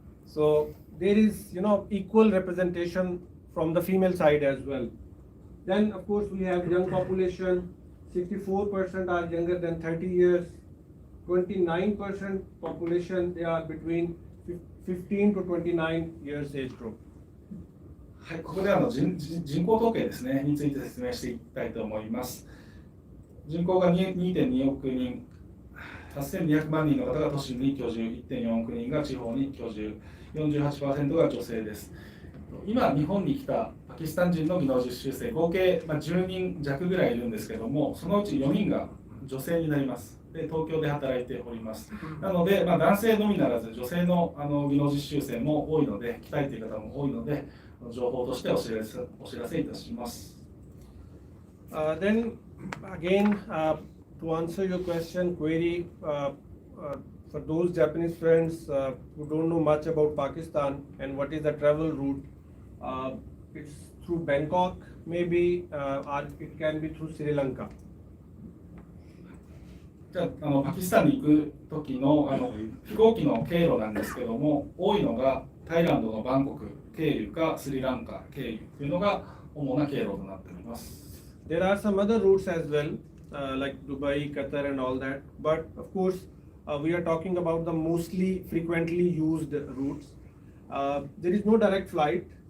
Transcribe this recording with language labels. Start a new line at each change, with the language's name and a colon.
English: So there is equal representation from the female side as well. Then of course we have young population. 64% are younger than 30 years. 29% population, they are between 15 to 29 years age group.
Japanese: はい、ここで人口統計ですねについて説明していきたいと思います。人口が 2.2 億人、8200万人の方が都心に居住、1.4 億人が地方に居住、48% が女性です。今、日本に来たパキスタン人の技能実習生、合計10人弱ぐらいいるんですけども、そのうち4人が女性になります。で、東京で働いております。なので、男性のみならず、女性の技能実習生も多いので、来たいという方も多いので、情報としてお知らせいたします。
English: Then again, to answer your query, for those Japanese friends who don't know much about Pakistan and what is the travel route, it's through Bangkok maybe, or it can be through Sri Lanka.
Japanese: じゃあパキスタンに行く時の飛行機の経路なんですけども、多いのがタイランドのバンコク経由かスリランカ経由というのが主な経路となっております。
English: There are some other routes as well, like Dubai, Qatar and all that. But of course, we are talking about the mostly frequently used routes. There is no direct flight.